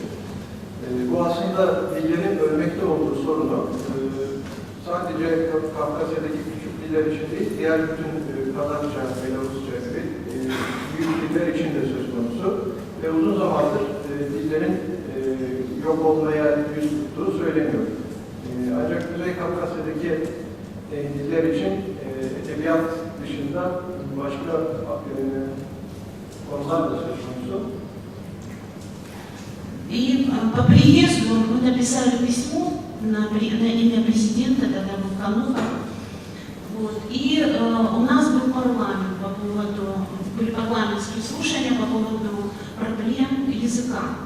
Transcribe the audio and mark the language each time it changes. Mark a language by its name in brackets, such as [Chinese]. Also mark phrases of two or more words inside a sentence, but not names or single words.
[Turkish] Bu aslında dillerin ölmekte olduğu sorunu sadece Kafkasya'daki küçük diller için değil, diğer bütün Kazakça, Belarusça gibi büyük diller için de söz konusu ve uzun zamandır dillerin yok olmaya yüz tuttuğu söyleniyor. Ancak Kuzey Kafkasya'daki diller için edebiyat dışında başka konular da söz konusu. [Russian] И по приезду мы написали письмо на имя президента, тогда был Канухов. Вот. И у нас был парламент были парламентские слушания по поводу проблем языка.